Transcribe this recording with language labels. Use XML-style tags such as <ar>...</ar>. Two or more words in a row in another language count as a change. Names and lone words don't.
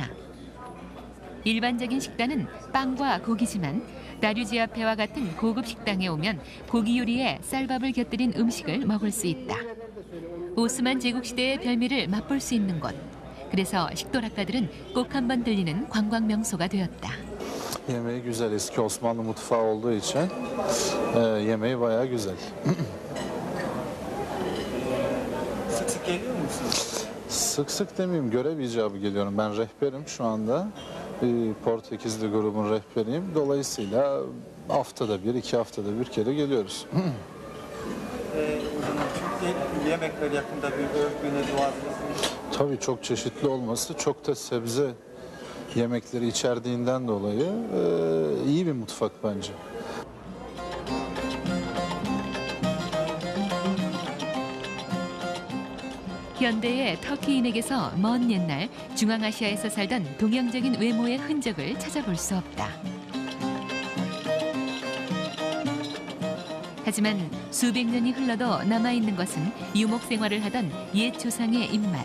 <ko>일반적인 식단은 빵과 고기지만 다류지아페와 같은 고급 식당에 오면 고기 요리에 쌀밥을 곁들인 음식을 먹을 수 있다. 오스만 제국 시대의 별미를 맛볼 수 있는 곳. 그래서 식도락가들은 꼭 한번 들리는 관광 명소가 되었다.</ko> <tr>Yemeği güzel, eski Osmanlı mutfağı olduğu için yemeği bayağı güzel. Sık sık geliyor musunuz? Sık sık demeyeyim, görev icabı geliyorum. Ben rehberim şu anda. Bir Portekizli grubun rehberiyim. Dolayısıyla haftada bir, 2 haftada bir kere geliyoruz. O zaman Türk yemekleri yakında bir övgüne duasınız. Tabii çok çeşitli olması, çok da sebze yemekleri içerdiğinden dolayı iyi bir mutfak bence.</tr> <ko>현대의 터키인에게서 먼 옛날 중앙아시아에서 살던 동양적인 외모의 흔적을 찾아볼 수 없다. 하지만 수백 년이 흘러도 남아있는 것은 유목 생활을 하던 옛 조상의 입맛.</ko>